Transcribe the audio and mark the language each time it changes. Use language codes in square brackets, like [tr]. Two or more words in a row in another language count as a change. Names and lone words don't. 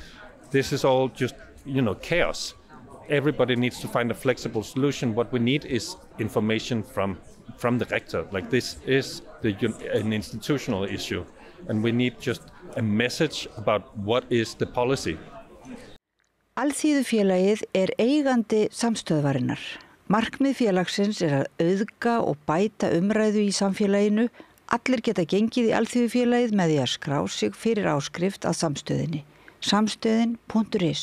[en] This is all just, chaos. Everybody needs to find a flexible solution. What we need is information from the rector. Like, this is an institutional issue, and we need just a message about what is the policy. [is] Alþýðufélagið eigandi Samstöðvarinnar. Markmið félagsins að auðga og bæta umræðu í samfélaginu. Allir geta gengið í Alþýðufélagið með því að skrá sig fyrir áskrift að Samstöðinni. Samstöðin.is.